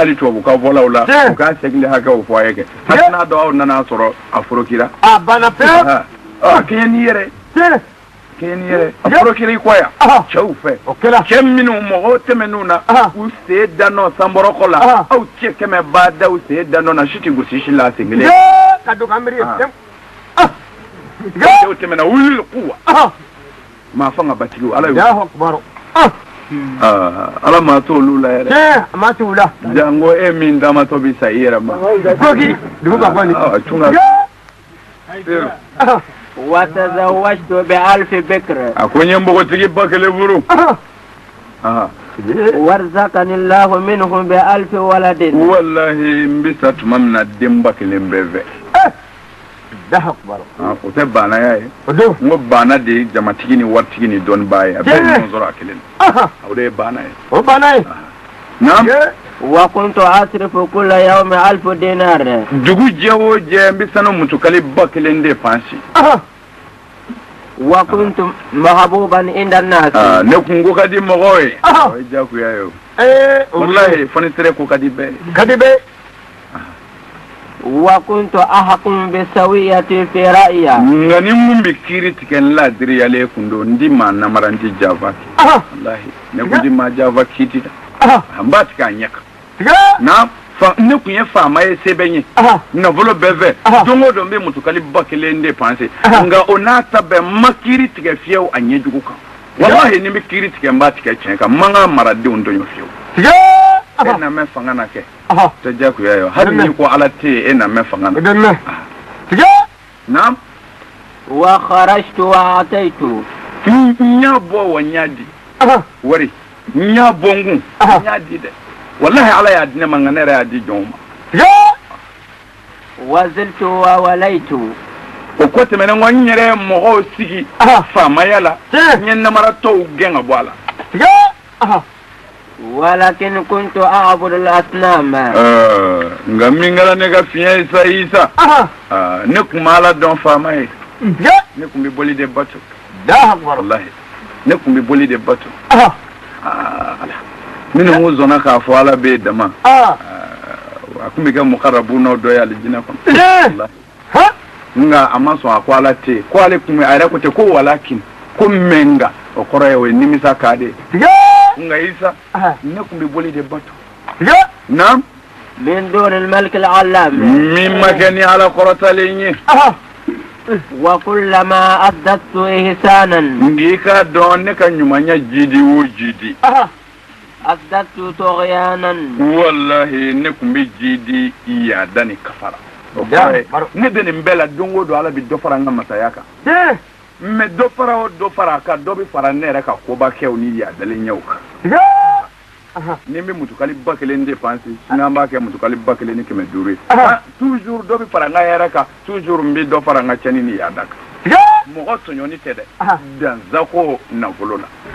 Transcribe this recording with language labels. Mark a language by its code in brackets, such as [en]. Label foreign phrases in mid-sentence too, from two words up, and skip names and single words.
[bm] hali tubabukaw fɔlaw la u k'a segin hakɛw fɔ a ye kɛ hali n'a dɔn aw nana sɔrɔ a forokira kɛɲɛ n'i yɛrɛ a forokira i kɔ yan cɛw fɛ cɛ minnu mɔgɔw tɛmɛn'u na u sen danɔ sanbɔrɔkɔ la aw cɛ 100 b'a da u sen danɔ na si tɛ gosi si la a sen kelen cɛw tɛmɛna wuli kuwa maa fanga batigiw ala y'o ala maa t'olu la yɛrɛ jango e min damatɔ bi sa i yɛrɛ ma [ar] وتزوجت ب1000 بكر [bm] a ko n ye npogotigi ba kelen furu [ar] وارزقني الله منهم ب1000 ولد [bm] wallahi n bɛ sa tuma min na den ba kelen bɛɛ fɛ o tɛ banaya ye n ko bana de ye jamatigi ni waritigi ni dɔnnibaa ye a bɛɛ ye ɲɔgɔn sɔrɔ a kelen na o de ye bana ye naam [ar] وكنت أصرف كل يوم 1000 دينار [bm] dugu jɛ o jɛ n bɛ sanu mutukali ba kelen de fansi [ar] وكنت محبوبا عند الناس [bm] ne kun ko ka di mɔgɔw ye o ye diyagoya ye o wallahi fonisere ko ka di bɛɛ ye [ar] وكنت أحكم بالسوية في رأيي [bm] nka ni mun bɛ kiiri tigɛ n ladiriyalen kun don n di maa namara n ti jafa kɛ wallahi ne kun di maa jafa kiiti da n b'a tigɛ a ɲɛ kan na ne kun ye faama ye se bɛ n ye nafolo bɛɛ fɛ don o don n bɛ mutukali ba kelen dépenser nka o n'a ta bɛɛ n ma kiiri tigɛ fiyewu a ɲɛjugu kan wallahi ni n bɛ kiiri tigɛ n b'a tigɛ tiɲɛ kan n man kan maradenw dɔn fiyewu e na mɛn fanga na kɛ tɛ diyagoya ye hali ni ko ala tɛ yen e na mɛn fanga na naam [ar] وخرجت وأتيت [bm] n y'a bɔ wa n y'a di wari n y'a bɔ n kun n y'a di dɛ wallahi ala y'a di ne ma nka ne yɛrɛ y'a di jɔnw ma [ar] وزلت ووليت [bm] o ko tɛmɛnen ko n yɛrɛ mɔgɔw sigi faamaya la n ye namaratɔw gɛn ka bɔ a la [ar] ولكن كنت أعبد الأصنام [bm] nka min kɛra ne ka fiɲɛ Isa ne kun ma ala dɔn faama ye ne kun bɛ boli de bato wallahi ne kun bɛ boli de bato minnu ko zɔnna k'a fɔ ala bɛ dama a kun bɛ kɛ mukarabunaw dɔ ye alijinɛ kɔnɔ nka a ma sɔn a ko ala tɛ yen ko ale kun bɛ a yɛrɛ ko ten ko walakin ko mɛnga o kɔrɔ ye o ye nimisa ka de nka Isa ne kun bɛ boli de bato naam [ar] من دون الملك العلام [bm] min ma kɛ ni ala kɔrɔtalen ye [ar] وكلما أحدثت إحسانا [bm] ngi ka dɔn ne ka ɲumanya jidi o jidi [ar] أحدثت طغيانا [bm] wallahi ne kun bɛ jidi yaada ni kafara o kɔrɔ ye ne bɛ nin bɛɛ la don o don ala bɛ dɔ fara n ka masaya kan mais dɔ fara o dɔ fara a kan dɔ bɛ fara ne yɛrɛ ka koba kɛw ni yaadalen ɲɛw kan ni n bɛ mutukali ba kelen dépenser n'an b'a kɛ mutukali ba kelen ni 500 ye toujours dɔ bɛ fara n ka hɛrɛ kan toujours n bɛ dɔ fara n ka cɛnni ni yaada kan mɔgɔ tɔɲɔni tɛ dɛ danzako nafolo la